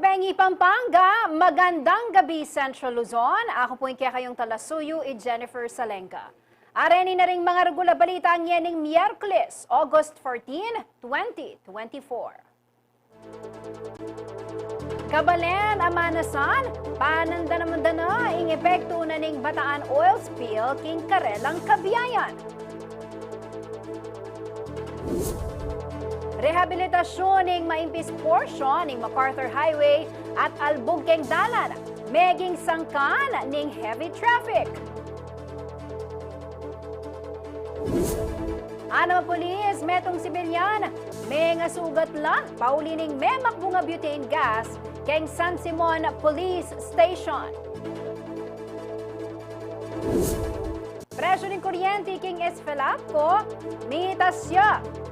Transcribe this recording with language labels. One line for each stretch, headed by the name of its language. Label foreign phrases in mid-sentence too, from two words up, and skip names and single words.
Filipino: Morning Pampanga, magandang gabi Central Luzon.
Pampanga: Ako po yung kayong talasuyo, Jennifer Salenga. Areni na ring mga regular balita ang yaning Miyerkules, August 14, 2024. Kabalen, Amanasan, pananda naman na ing epekto na ning Bataan oil spill king Karelang Kabiyayan. Rehabilitasyon ng maimpis portion ng MacArthur Highway at Albog keng Dalan, meging sangkan ng
English: heavy traffic.
Pampanga: Ano pulis, metong sibilyan, may nga sugat lang, paulining may makbunga
English: butane gas
Pampanga: keng San Simon Police Station. Presyo ng kuryente king Esfelapco, mitas siya.